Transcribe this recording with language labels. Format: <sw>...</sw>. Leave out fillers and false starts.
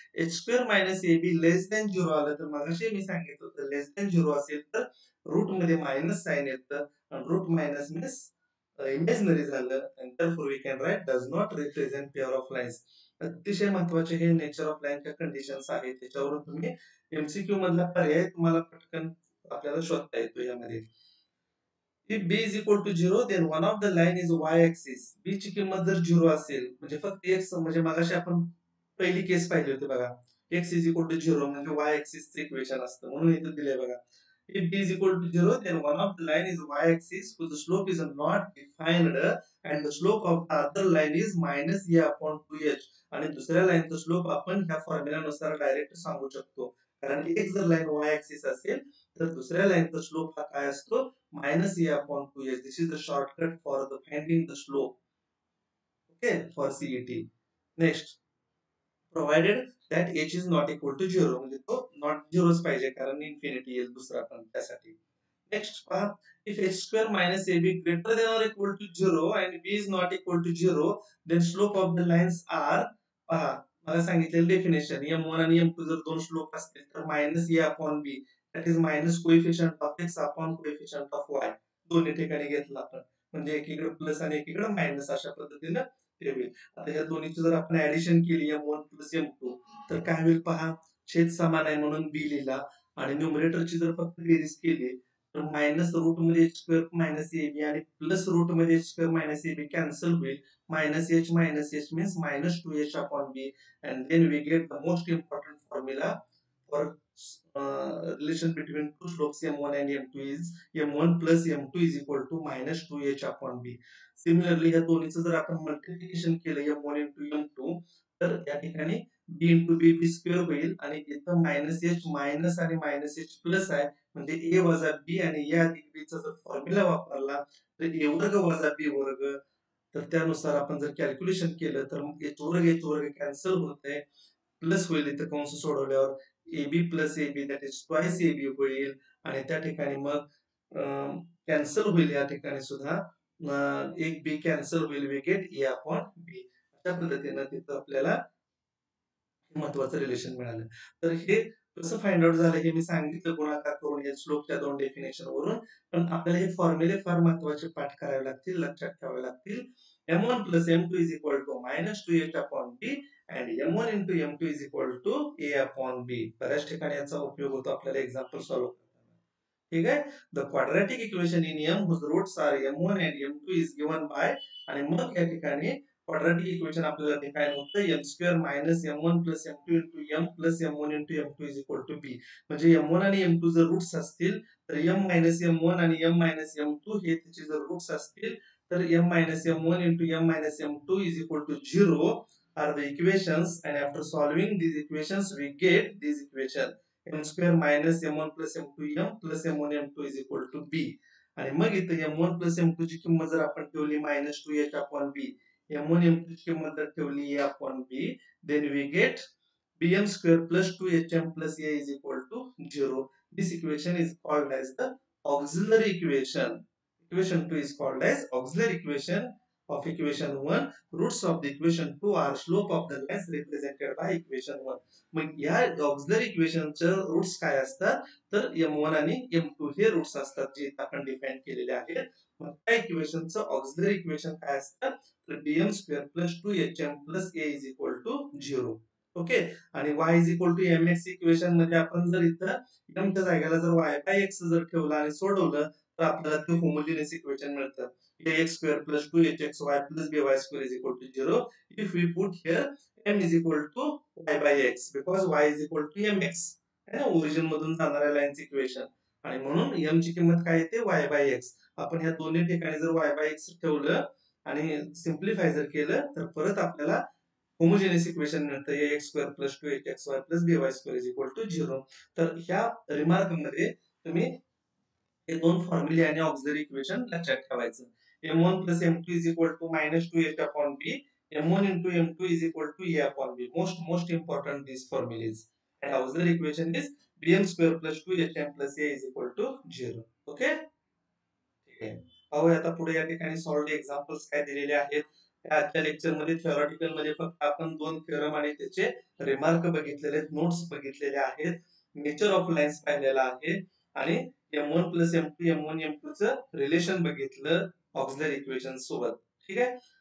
<mr>H square minus A be less than 0 आलं तर मगाशी मी सांगितलं होतं लेस दॅन 0 असेल तर रूट मध्ये मायनस साइन येतं आणि रूट मायनस मीन्स इमॅजिनरी झालं</mr> <en>and therefore we can write does not represent pair of lines.</en> <mr>अतिशय महत्वाचे हे नेचर ऑफ लाईनच्या कंडिशन्स आहेत. त्याच्यावरून तुम्ही एमसीक्यू मधला पर्याय तुम्हाला पटकन आपल्याला शोधता येतो यामध्ये.</mr> <en>If b is equal to 0 then one of the line is y axis.</en> <mr>b ची किंमत जर 0 असेल म्हणजे फक्त x म्हणजे मगाशी आपण पहिली केस पाहिली होती बघा x is equal to 0 म्हणजे y axis चे इक्वेशन असतं म्हणून इथे दिले बघा.</mr> <en>If b is equal to 0 then one of the line is y axis whose slope is not defined and the slope of the other line is minus a upon 2h.</en> <mr>आणि दुसऱ्या लाईनचा slope आपण ह्या फॉर्म्युल्यानुसार direct सांगू शकतो. कारण एक जर लाईन y axis असेल तर दुसऱ्या लाईनचा स्लोप हा काय असतो minus a upon 2h.</mr> <en>This is the shortcut for the finding the slope. Okay, for CET. Next, provided that h is not equal to 0</en> <mr>म्हणजे तो not 0 पाहिजे कारण इन्फिनिटी येईल दुसरा पण त्यासाठी. नेक्स्ट पहा</mr> <en>if h square minus ab greater than or equal to 0 and b is not equal to 0 then slope of the lines are</en> <mr>पहा मला सांगितलेलं डेफिनेशन m1 आणि m2 जर दोन स्लोप असतील तर minus a upon b that is minus coefficient of x upon coefficient of y दोन्ही ठिकाणी घेतला आपण म्हणजे एकीकडे प्लस आणि एकीकडे मायनस अशा पद्धतीने ते होईल. आता या दोन्हीची जर आपण ऍडिशन केली m1 प्लस m2 तर काय होईल पहा छेद समान आहे म्हणून b लिहिला आणि न्यूमरेटरची जर फक्त बेरीज केली तर मायनस रूट मध्ये H square minus A B आणि प्लस रूट मध्ये H square minus A B cancel होईल.</mr> <en>Minus h means minus 2h upon b and then we get the most important formula for relation between two slopes m1 and m2 is m1 plus m2 is equal to minus 2h upon b.</en> <mr>Similarly या दोन्हीचं जर आपण multiplication केलं m1 into m2 तर या ठिकाणी b into b b square होईल आणि इथं मायनस एच मायनस आणि मायनस एच प्लस आहे म्हणजे a वजा b आणि या अधिक b चा जर फॉर्म्युला वापरला तर a वर्ग वजा b वर्ग तर त्यानुसार आपण जर कॅल्क्युलेशन केलं तर h वर्ग कॅन्सल होतंय प्लस होईल इथं कंस सोडवल्यावर ab plus ab that is twice ab होईल आणि त्या ठिकाणी मग कॅन्सल होईल या ठिकाणी सुद्धा एक बी कॅन्सल होईल we get a upon b. अशा पद्धतीने तिथं आपल्याला महत्वाचं रिलेशन मिळालं. तर हे कसं फाइंड आउट झालं हे मी सांगितलं गुणाकार करून या स्लोपच्या दोन डेफिनेशन वरून. पण आपल्याला हे फॉर्म्युले फार महत्वाचे पाठ करावे लागतील लक्षात ठेवावे लागतील.</mr> <en>m1 plus m2 is equal to minus 2h upon b and m1 into m2 is equal to a upon b.</en> <mr>बऱ्याच ठिकाणी याचा उपयोग होतो आपल्याला एक्झाम्पल सॉल्व्ह करताना. ठीक आहे.</mr> <en>the quadratic equation in m whose roots are m1 and m2 is given by</en> <mr>आणि मग या ठिकाणी क्वाड्रॅटिक इक्वेशन आपल्याला डिफाइन होतं m² minus m1 plus m2 into m plus m1 into m2 is equal to b. म्हणजे m1 आणि m2 जर roots असतील</mr> <en>तर m minus m1 आणि m minus m2 हे त्याचे जर रूट्स असतील तर m minus m1 into m minus m2 is equal to 0 are the equations, and after solving these equations we get this equation m square minus m1 plus m2 m plus m1 m2 is equal to b.</en> <mr>आणि मग इथे m1 plus m2 ची किंमत जर आपण ठेवली minus 2h upon b, m1 m2 ची किंमत जर ठेवली</mr> <en>a upon b, then we get bm square plus 2hm plus a is equal to 0. This equation is called as the auxiliary equation. Equation 2 is called as auxiliary equation of equation 1. Roots of the equation 2 are slope of the lines represented by equation 1.</en> <mr>मग या auxiliary equation चे roots काय असतात तर m1 आणि m2 हे roots असतात जे आपण डिफाइन केलेले आहेत. मग त्या इक्वेशनचं ऑक्झिलरी इक्वेशन काय असतं तर bm square plus 2hm plus a is equal to 0. Okay. आणि y is equal to mx equation मध्ये आपण जर इथं m च्या जागेला जर y बाय x जर ठेवला आणि सोडवलं तर आपल्याला ते होमोजेनियस इक्वेशन मिळतं.</mr> <en>ax square plus 2hxy plus by square is equal to 0 if we put here m is equal to y by x because y is equal to mx है ना,</en> <mr>ओरिजिन मधून जाणाऱ्या लाईनचं इक्वेशन. आणि म्हणून m ची किंमत काय येते y by x. आपण ह्या दोन्ही ठिकाणी जर y by x ठेवलं आणि सिम्प्लिफाय जर केलं तर परत आपल्याला होमोजेनियस इक्वेशन मिळतं</mr> <en>ax square plus 2hxy plus by square is equal to 0.</en> <mr>तर ह्या रिमार्क मध्ये तुम्ही हे दोन फॉर्म्युले आणि ऑक्झिलरी इक्वेशन लक्षात ठेवायचं.</mr> <en>m1 plus m2 is equal to minus 2h upon b, m1 into m2 is equal to a upon b. Most important these formulas. And auxiliary equation is bm square plus 2hm plus a is equal to 0. Okay?</en> <mr>ठीक आहे. पाहूया आता पुढे या ठिकाणी solved examples काय दिलेले आहेत. आजच्या लेक्चर मध्ये थिओरिटिकल मध्ये फक्त आपण दोन थेरम आणि त्याचे रिमार्क बघितलेले आहेत, नोट्स बघितलेले आहेत, नेचर ऑफ लाईन्स पाहिलेला आहे आणि m1 plus m2 m1 m2 चं रिलेशन बघितलं ऑक्झिलरी इक्वेशन सोबत. ठीक आहे.</mr>